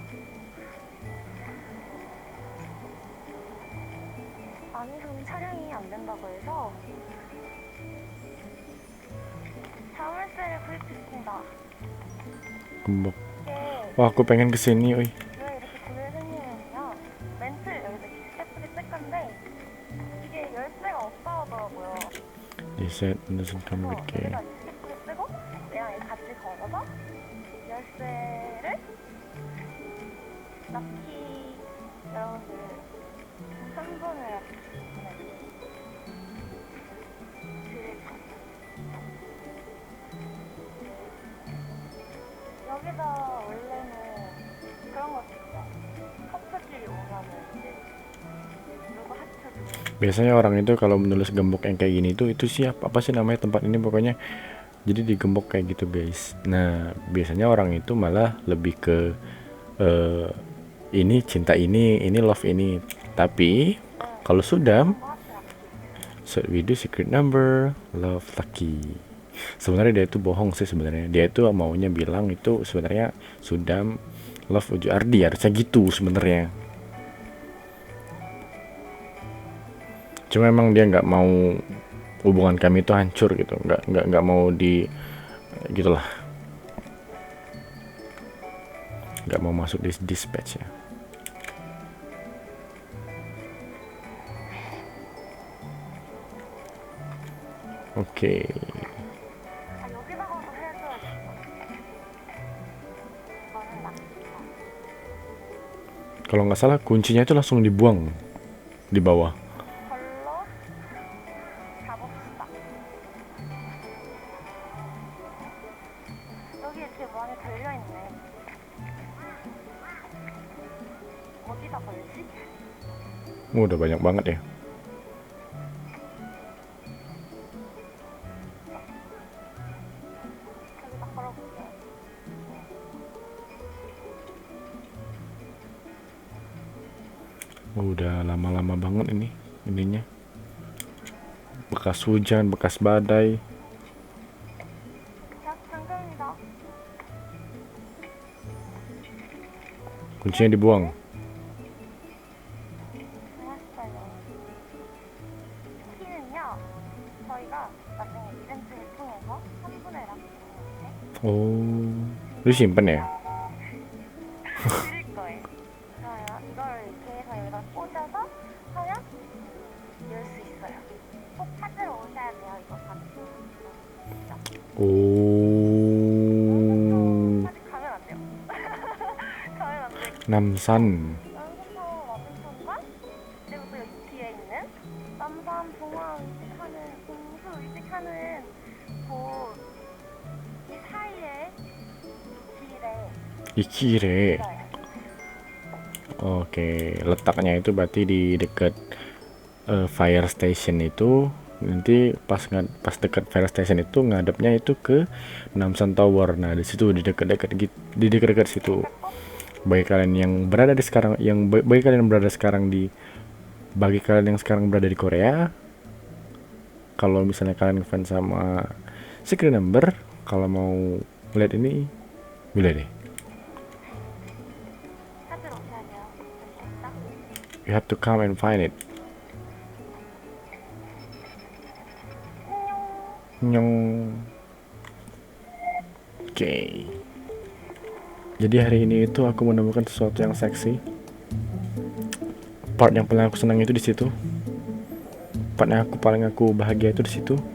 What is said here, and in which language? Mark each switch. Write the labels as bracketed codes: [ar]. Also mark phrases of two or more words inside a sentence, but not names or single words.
[ko] 아니면 차량이 안 된다고 해서 자물쇠를 구입했습니다. [id] Gembok. [ko] 이게 [id] Wah, aku pengen kesini, oi. [ko] 왜 이렇게 구매했냐면요. 멘트 여기서 예쁘게 쓸 건데 이게 열쇠가 없다 하더라고요. [en] They said it doesn't come with key. [ko] 여기다 예쁘게 쓰고 얘랑 같이 걸어서 열쇠를 납키 여러분들 3번을 보내드릴게요. 여기다 원래는 그런 거 있어요. 커플끼리 오면은 이제 누구 하트도 [id] Biasanya orang itu kalau menulis gembok yang kayak gini itu siapa? Apa sih namanya tempat ini pokoknya. Jadi digembok kayak gitu, guys. Nah, biasanya orang itu malah lebih ke ini cinta ini love ini. Tapi kalau sudah [en] so we do secret number, love lucky. [id] Sebenarnya dia itu bohong sih sebenarnya. Dia itu maunya bilang itu sebenarnya Sudam love Uju Ardi, harusnya gitu sebenarnya. Cuma emang dia nggak mau hubungan kami itu hancur gitu, nggak mau di gitulah, nggak mau masuk di dispatch ya. Oke. [ko] 여기다 가서 해줘야겠어. 이거는 막 [id] Kalau nggak salah kuncinya itu langsung dibuang di bawah. [ko] 걸로 잡읍시다. 여기 이렇게 많이 달려있네. 어디다 걸지? [id] Udah banyak banget ya. [ko] 여기다 걸어볼게요. [id] Udah lama-lama banget ininya. Bekas hujan, bekas badai. [ko] 자, 당근입니다. [id] Kuncinya dibuang. [ko] 고맙어요. 키는요, 저희가 나중에 이벤트를 통해서 3분의 락 [id] Oh, lu simpen ya? [ko] 드릴 거예요. 좋아요. 이걸 이렇게 해서 여기다 꽂아서 하면 열 수 있어요. 꼭 찾으러 오셔야 돼요. 이거 받으시면. 오, 아직 가면 안 돼요. 가면 안 돼요. 남산. 남산타워 맞은편과 그리고 또 여기 뒤에 있는 남산 봉화 의식하는 공수 의식하는 곳이 사이에 길에 [id] Di kiri. [ko] 있어요. [id] Oke, letaknya itu berarti di dekat [en] fire station [id] itu. Nanti pas dekat [en] fire station [id] itu ngadepnya itu ke Namsan Tower. Nah, di situ di dekat situ. Bagi kalian yang berada di sekarang bagi kalian yang berada di Korea, kalau misalnya kalian ngefans sama Secret Number, kalau mau lihat ini boleh deh. [ko] 찾으러 오셔야 돼요. 아시겠다? [en] You have to come and find it. [ko] 안녕. [id] Nyong. Oke. Jadi hari ini itu aku menemukan sesuatu yang seksi. Part yang paling aku senang itu di situ. Part yang paling aku bahagia itu di situ.